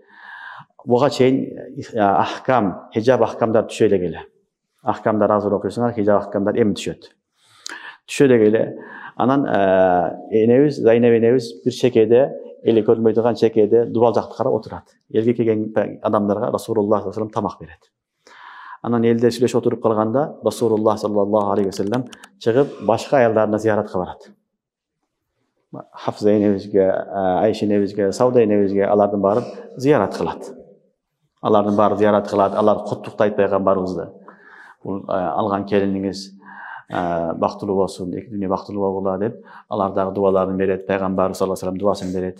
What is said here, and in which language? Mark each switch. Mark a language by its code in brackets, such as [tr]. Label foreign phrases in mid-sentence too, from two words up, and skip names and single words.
[ky] Буга чейин ахкам, хижаб ахкамдар түшө эле келе. Ахкамдар азыр окуйсуңар, хижаб ахкамдар эми түшөт. Түшө эле келе. Анан энебиз, Зайнаб энебиз бир чекеде, эли көрүнбөй турган чекеде дубал жакты карап отурат. Элге келген адамдарга Расулуллах [ar] صلى الله عليه وسلم [ky] тамак берет. Анан элдер сүйлөшүп отуруп калганда Расулуллах [ar] صلى الله عليه وسلم [ky] чыгып башка аялдарына зияратка барат. Хафза энебизге, Айша энебизге, Сауда энебизге алардын баарын зиярат кылат. Алардын баары зиярат кылат, алар куттуктайт пайгамбарыбызды. Бул алган келиниңиз бактылуу болсун, эки дүйнө бактылуу болгула деп, алар дагы дубаларын берет, пайгамбарыбыз [ar] صلى الله عليه وسلم [ky] дубасын берет.